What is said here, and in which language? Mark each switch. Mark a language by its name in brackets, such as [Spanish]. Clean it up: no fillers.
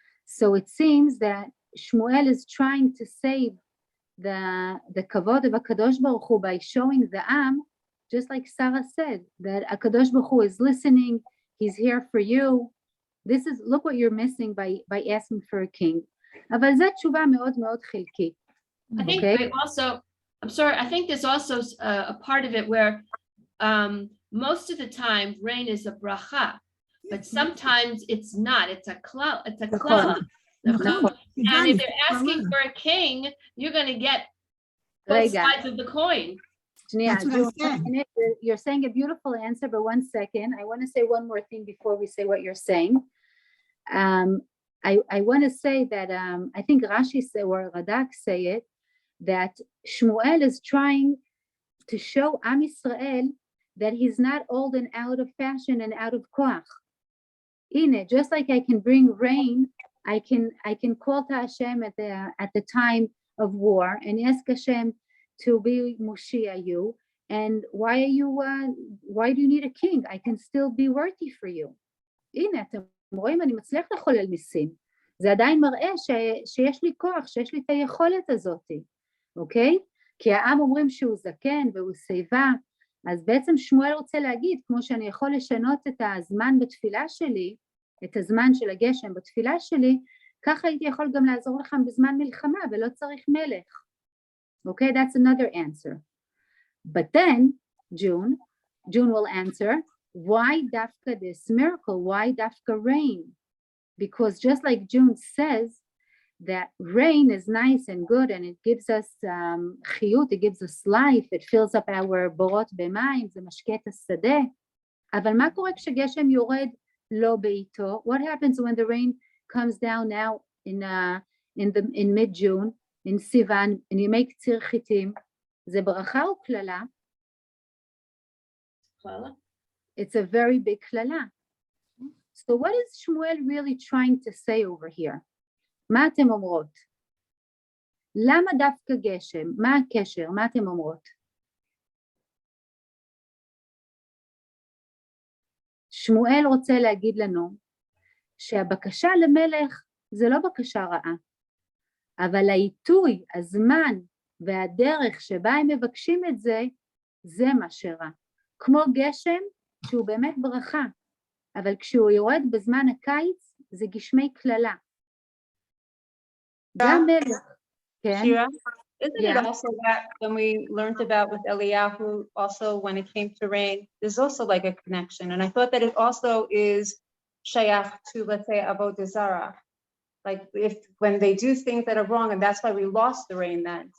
[English] So it seems that Shmuel is trying to save the kavod of HaKadosh Baruch Hu by showing the Am, just like Sarah said, that HaKadosh Baruch Hu is listening, he's here for you. This is, look what you're missing by asking for a king. [Hebrew] אבל זו תשובה מאוד מאוד חלקית. [English] I think Okay? I think there's also a part of it where most of the time rain is a bracha, but sometimes it's not. It's a cloud. It's a cloud. And if they're asking for a king, you're going to get both sides of the coin. That's what I said. You're saying a beautiful answer, but 1 second. I want to say one more thing before we say what you're saying. I want to say that I think Rashi say, or Radak say it, that Shmuel is trying to show Am Yisrael that he's not old and out of fashion and out of koach. Just like I can bring rain, I can call to Hashem at the time of war and ask Hashem to be Moshiach you. And why do you need a king? I can still be worthy for you. [Hebrew] אתם רואים, אני מצליח לחולל ניסים. זה עדיין מראה שיש לי כוח, שיש לי את היכולת הזאת, אוקיי? כי העם אומרים שהוא זקן והוא שיבה, אז בעצם שמואל רוצה להגיד, כמו שאני יכול לשנות את הזמן בתפילה שלי, את הזמן של הגשם בתפילה שלי, ככה הייתי יכול גם לעזור לכם בזמן מלחמה, ולא צריך מלך. [English] אוקיי? That's another answer. But then, June will answer, why dafka this miracle? Why dafka rain? Because just like June says that rain is nice and good and it gives us chiyut, it gives us life, it fills up our borat b'mayim, [Hebrew] זה משקה את השדה. אבל מה קורה כשגשם יורד לא בעיתו? [English] What happens when the rain comes down now in mid-June, in Sivan, and you make ציר חיטים? [Hebrew] זה ברכה או כללה? כללה. [English] It's a very big klala. So what is Shmuel really trying to say over here? [Hebrew] מה אתם אומרות? למה דווקא גשם? מה הקשר? מה אתם אומרות? שמואל רוצה להגיד לנו שהבקשה למלך זה לא בקשה רעה, אבל העיתוי, הזמן והדרך שבה הם מבקשים את זה, זה מה שרע. כמו גשם שהוא באמת ברכה, אבל כשהוא יורד בזמן הקיץ זה גשמי כללה. גם מלך, כן? [English] Shira, isn't it also that when we learned about with Eliyahu, also when it came to rain, there's also like a connection. And I thought that it also is shayach to, let's say, Avodah Zarah. Like if when they do things that are wrong, and that's why we lost the rain then.